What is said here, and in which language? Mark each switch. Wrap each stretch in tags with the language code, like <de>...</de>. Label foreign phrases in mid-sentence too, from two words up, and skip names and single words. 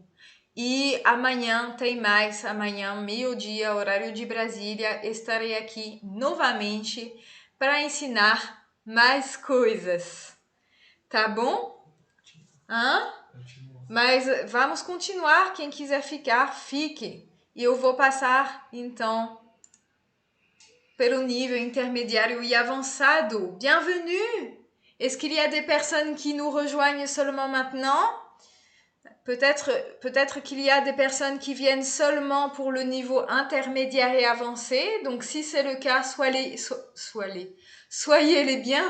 <pt>E amanhã tem mais, amanhã, meio-dia, horário de Brasília, estarei aqui novamente para ensinar mais coisas. Tá bom? Hã? Mas vamos continuar. Quem quiser ficar, fique. E eu vou passar, então, pelo nível</pt> <fr>intermédiaire et avancado. Bienvenue! Est-ce qu'il y a des personnes qui nous rejoignent seulement maintenant? Peut-être qu'il y a des personnes qui viennent seulement pour le niveau intermédiaire et avancé. Donc si c'est le cas, soyez les bienvenus.</fr>